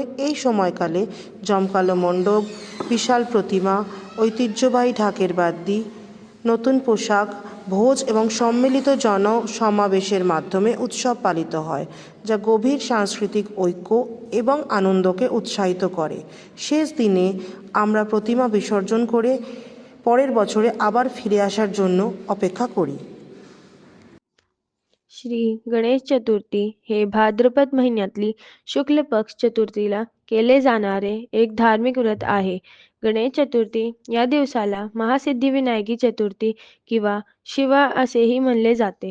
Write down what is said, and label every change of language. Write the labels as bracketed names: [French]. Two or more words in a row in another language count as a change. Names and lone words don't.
[Bangla] এই সময়কালে জমকালো মণ্ডপ, বিশাল প্রতিমা, ঐতিহ্যবাহী ঢাকের বাদ্যি, নতুন পোশাক, ভোজ এবং সম্মিলিত জনসমাবেশের মাধ্যমে উৎসব পালিত হয়, যা গভীর সাংস্কৃতিক ঐক্য এবং আনন্দকে উৎসাহিত করে। শেষ দিনে আমরা প্রতিমা বিসর্জন করে পরের বছরে আবার ফিরে আসার জন্য অপেক্ষা করি। [Marathi] श्री गणेश चतुर्थी हे भाद्रपद महिन्यातली शुक्ल पक्ष चतुर्थीला केले जाणारे एक धार्मिक व्रत आहे. गणेश चतुर्थी या दिवसाला महासिद्धिविनायकी चतुर्थी किंवा शिवा असेही म्हणले जाते.